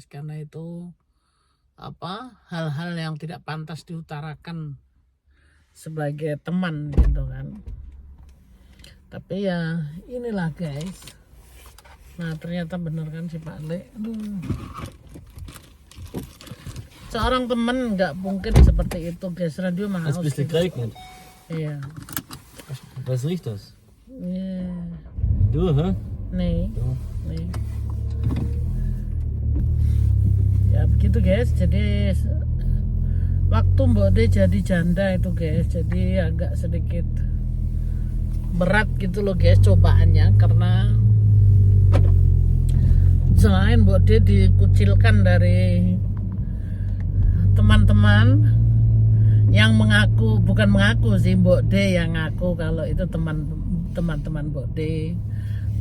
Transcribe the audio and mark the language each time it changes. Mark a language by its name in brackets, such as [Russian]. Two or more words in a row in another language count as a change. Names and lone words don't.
[Indonesian] Karena itu hal-hal yang tidak pantas diutarakan sebagai teman gitu kan. Tapi ya inilah guys. Nah ternyata bener kan si Pak Le. Seorang teman nggak mungkin seperti itu guys. Radio mahal. [German] Es bist du geeignet. [Indonesian] Iya. [German] Was riecht das? [Indonesian] Iya. [German] Du, hä? [Indonesian] Nih. [German] Du. [Indonesian] Nih. Ya begitu guys. Jadi waktu Mbok D jadi janda itu guys, jadi agak sedikit berat gitu loh guys cobaannya, karena selain Mbok D dikucilkan dari teman-teman yang bukan mengaku sih, Mbok D yang ngaku kalau itu teman-teman Mbok D.